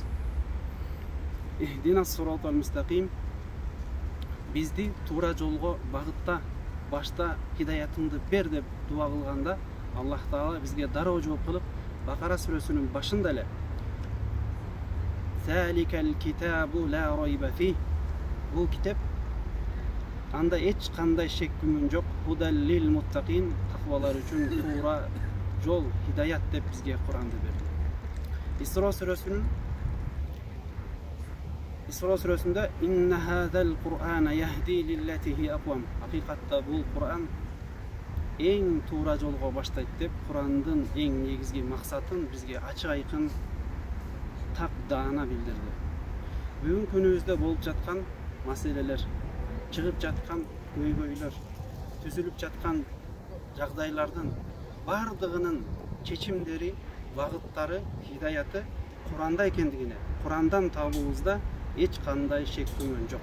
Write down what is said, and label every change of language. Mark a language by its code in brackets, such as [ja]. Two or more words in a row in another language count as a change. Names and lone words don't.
[ar] اهدنا الصراط المستقيم, [ky] бизди туура жолго багытта, башта хидаятыңды бер деп дуа кылганда, Аллах Таала бизге дароо жооп кылып, Бакара сүрөсүнүн башында эле [ar] ذلك الكتاب لا ريب فيه. [ky] Бул китеп анда эч кандай шек күмөн жок. [ar] هدى للمتقين, [ky] таквалар үчүн туура жол, хидаят деп бизге Куранды берди. Исра сүрөсүндө [ar] إن هذا القرآن يهدي للتي هي أقوم. [ky] Акыйкатта бул Кур'ан эң туура жолго баштайт деп Курандын эң негизги максатын бизге ачык айкын так даана билдирди. Бүгүнкү күнүбүздө болуп жаткан маселелер, чыгып жаткан көйгөйлөр, түзүлүп жаткан жагдайлардын бардыгынын чечимдери, багыттары, хидаяты Куранда экендигине, Курандан табуубузда эч кандай шек күмөн жок.